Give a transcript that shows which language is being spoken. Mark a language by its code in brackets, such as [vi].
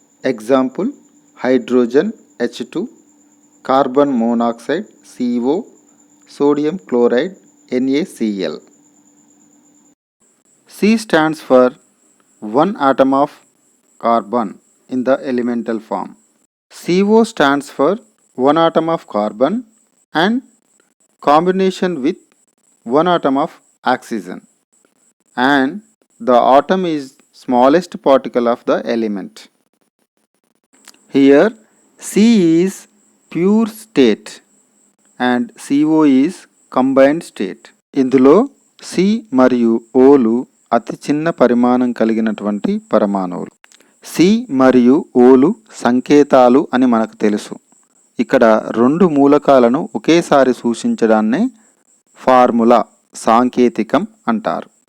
[en] Example: hydrogen H2, carbon monoxide CO, sodium chloride NaCl. C stands for one atom of carbon in the elemental form. CO stands for one atom of carbon and combination with one atom of oxygen, and the atom is smallest particle of the element. Here C is pure state and CO is combined state. [te] ఇందులో C మరియు Oలు అతి చిన్న పరిమాణం కలిగినటువంటి పరమాణువులు. C మరియు Oలు సంకేతాలు అని మనకు తెలుసు. ఇక్కడ రెండు మూలకాలను ఒకేసారి సూచించడాన్నే ఫార్ములా సాంకేతికం అంటారు.